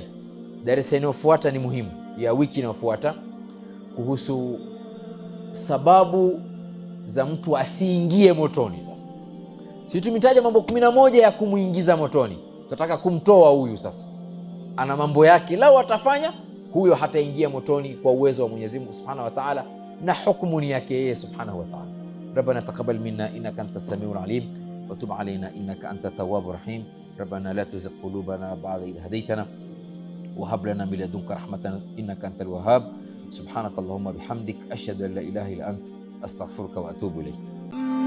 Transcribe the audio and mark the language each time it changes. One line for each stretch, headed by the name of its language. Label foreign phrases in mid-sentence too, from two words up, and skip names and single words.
Swahili: Darasa inayofuata ni muhimu, ya wiki inayofuata, kuhusu sababu za mtu asiingie motoni. Sasa sisi tumetaja mambo 11 ya kumuingiza motoni, tunataka kumtoa huyu. Sasa ana mambo yake, lao atafanya huyo hataingia motoni kwa uwezo wa Mwenyezi Mungu
Arabic: سبحانه وتعالى,
Swahili: na hukumu ni yake yeye
Arabic: سبحانه وتعالى. ربنا تقبل منا إنك أنت السميع العليم وتب علينا إنك أنت التواب الرحيم. ربنا لا تزغ قلوبنا بعد إذ هديتنا وهب لنا من لدنك رحمة إنك أنت الوهاب. سبحانك اللهم وبحمدك أشهد أن لا إله إلا أنت أستغفرك وأتوب إليك.